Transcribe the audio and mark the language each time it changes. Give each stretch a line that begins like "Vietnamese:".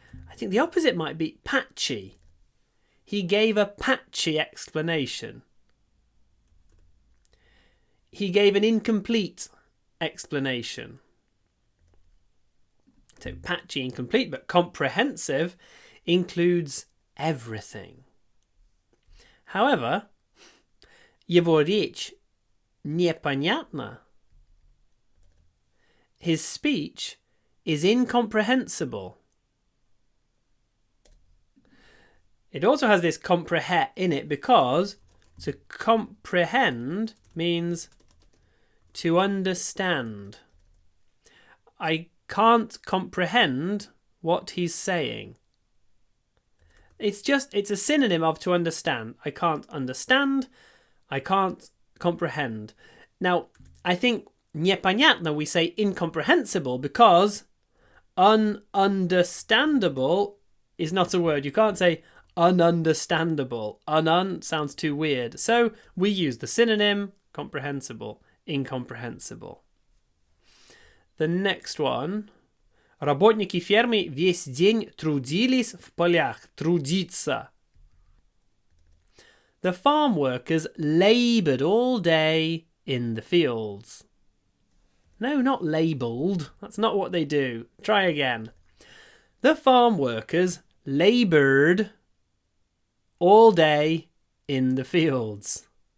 English: I think the opposite might be patchy. He gave a patchy explanation. He gave an incomplete explanation. So patchy, incomplete, but comprehensive includes everything.
Russian: However, его речь непонятна.
English: His speech is incomprehensible. It also has this comprehend in it because to comprehend means to understand. I can't comprehend what he's saying. It's a synonym of to understand. I can't understand. I can't comprehend. Now, I think непонятно we say incomprehensible because ununderstandable is not a word. You can't say ununderstandable. Sounds too weird. So we use the synonym comprehensible, incomprehensible. The next one.
Russian: Работники фермы весь день трудились в полях. Трудиться.
English: The farm workers laboured all day in the fields. No, not labelled. That's not what they do. Try again. The farm workers laboured all day in the fields.